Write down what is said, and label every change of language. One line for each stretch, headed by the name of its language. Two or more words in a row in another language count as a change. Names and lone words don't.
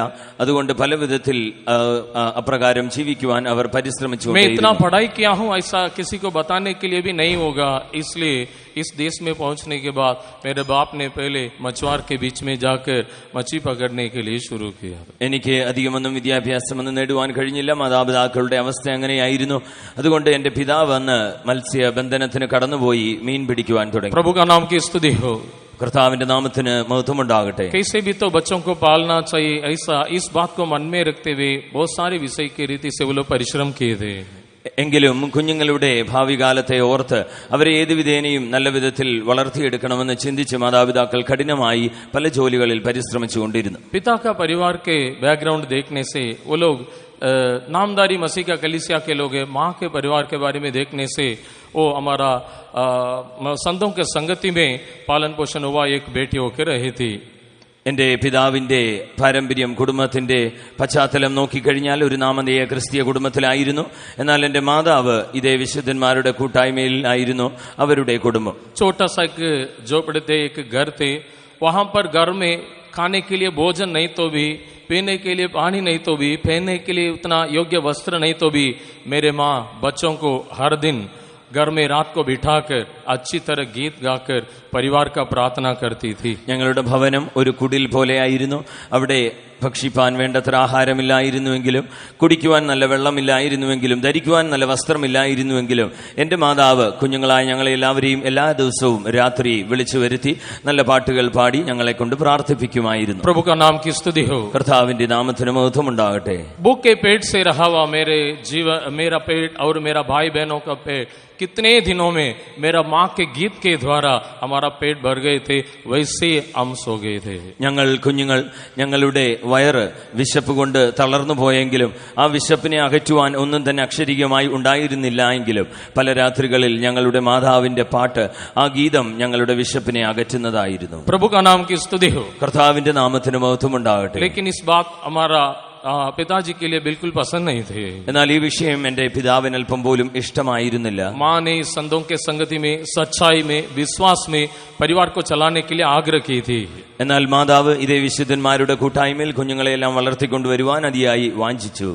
Malayalam: അതുകൊണ്ട് പല വിധത്തിൽ അപ്രകാരം ജീവിക്കുവാൻ അവർ പരിശ്രമിച്ചു.
Hindi: मैं इतना पढ़ाई किया हूँ ऐसा किसी को बताने के लिए भी नहीं होगा, इसलिए इस देश में पहुंचने के बाद मेरे बाप ने पहले मछुआर के बीच में जाकर मछली पकड़ने के लिए शुरू किया.
Malayalam: എനിക്ക് അധികമൊന്നും വിദ്യാഭ്യാസമൊന്നും നേടുവാൻ കഴിഞ്ഞില്ല. മാതാപിതാക്കളുടെ അവസ്ഥ അങ്ങനെയായിരുന്നു. അതുകൊണ്ട് എന്റെ പിതാവ് അന്ന് മത്സ്യബന്ധനത്തിന് കടന്നുപോയി മീൻ പിടിക്കുവാൻ തുടങ്ങി.
Hindi: प्रभु का नाम की स्तुति हो.
Malayalam: കർത്താവിന്റെ നാമത്തിന് മഹത്വമുണ്ടാകട്ടെ.
Hindi: कैसे भी तो बच्चों को पालना चाहिए, ऐसा इस बात को मन में रखते हुए बहुत सारे विषय की रीति से वो लोग परिश्रम किए थे.
Malayalam: എങ്കിലും കുഞ്ഞുങ്ങളുടെ ഭാവി കാലത്തെ ഓർത്ത് അവരെ ഏത് വിധേനയും നല്ല വിധത്തിൽ വളർത്തിയെടുക്കണമെന്ന് ചിന്തിച്ച് മാതാപിതാക്കൾ കഠിനമായി പല ജോലികളിൽ പരിശ്രമിച്ചുകൊണ്ടിരുന്നു.
Hindi: पिता का परिवार के बैकग्राउंड देखने से वो लोग नामदारी मसीह का कलीसिया के लोग हैं. माँ के परिवार के बारे में देखने से वो हमारा संतों के संगति में पालन पोषण हुआ एक बेटी होकर रही थी.
Malayalam: എന്റെ പിതാവിന്റെ പാരമ്പര്യം, കുടുംബത്തിന്റെ പശ്ചാത്തലം നോക്കിക്കഴിഞ്ഞാൽ ഒരു നാമധേയ ക്രിസ്തീയ കുടുംബത്തിലായിരുന്നു. എന്നാൽ എന്റെ മാതാവ് ഇതേ വിശുദ്ധന്മാരുടെ കൂട്ടായ്മയിൽ ആയിരുന്നു അവരുടെ കുടുംബം.
Hindi: छोटा सा एक झोपड़े थे, एक घर थे. वहां पर घर में खाने के लिए भोजन नहीं तो भी, पीने के लिए पानी नहीं तो भी, पहनने के लिए उतना योग्य वस्त्र नहीं तो भी मेरे माँ बच्चों को हर दिन घर में रात को बिठाकर अच्छी तरह गीत गाकर परिवार का प्रार्थना करती थी.
Malayalam: ഞങ്ങളുടെ ഭവനം ഒരു കുടിൽ പോലെയായിരുന്നു. അവിടെ ഭക്ഷിപ്പാൻ വേണ്ടത്ര ആഹാരമില്ലായിരുന്നുവെങ്കിലും, കുടിക്കുവാൻ നല്ല വെള്ളമില്ലായിരുന്നുവെങ്കിലും, ധരിക്കുവാൻ നല്ല വസ്ത്രമില്ലായിരുന്നുവെങ്കിലും എന്റെ മാതാവ് കുഞ്ഞുങ്ങളായ ഞങ്ങളെ എല്ലാവരെയും എല്ലാ ദിവസവും രാത്രി വിളിച്ചു വരുത്തി നല്ല പാട്ടുകൾ പാടി ഞങ്ങളെ കൊണ്ട് പ്രാർത്ഥിപ്പിക്കുമായിരുന്നു.
Hindi: प्रभु का नाम की स्तुति हो.
Malayalam: കർത്താവിന്റെ നാമത്തിന് മഹത്വമുണ്ടാകട്ടെ.
Hindi: भूख के पेट से रहा हुआ मेरे जीवन, मेरा पेट और मेरा भाई बहनों का पेट कितने दिनों में मेरा माँ के गीत के द्वारा हमारा पेट भर गए थे, वैसे हम सो गए थे.
Malayalam: കുഞ്ഞുങ്ങൾ ഞങ്ങളുടെ വയറ് വിശപ്പ് കൊണ്ട് തളർന്നു പോയെങ്കിലും ആ വിശപ്പിനെ അകറ്റുവാൻ ഒന്നും തന്നെ അക്ഷരികമായി ഉണ്ടായിരുന്നില്ല എങ്കിലും പല രാത്രികളിൽ ഞങ്ങളുടെ മാതാവിന്റെ പാട്ട്, ആ ഗീതം ഞങ്ങളുടെ വിശപ്പിനെ അകറ്റുന്നതായിരുന്നു.
Hindi: प्रभु का नाम की स्तुति हो.
Malayalam: കർത്താവിന്റെ നാമത്തിന് മഹത്വമുണ്ടാകട്ടെ.
Hindi: लेकिन इस बात हमारा पिताजी के लिए बिल्कुल पसंद नहीं थे.
Malayalam: എന്നാൽ ഈ വിഷയം എന്റെ പിതാവിന് അല്പം പോലും ഇഷ്ടമായിരുന്നില്ല.
Hindi: माँ ने संतों के संगति में, सच्चाई में, विश्वास में परिवार को चलाने के लिए आग्रह की थी.
Malayalam: എന്നാൽ മാതാവ് ഇതേ വിശുദ്ധന്മാരുടെ കൂട്ടായ്മയിൽ കുഞ്ഞുങ്ങളെല്ലാം വളർത്തിക്കൊണ്ടുവരുവാൻ അതിയായി വാഞ്ചിച്ചു.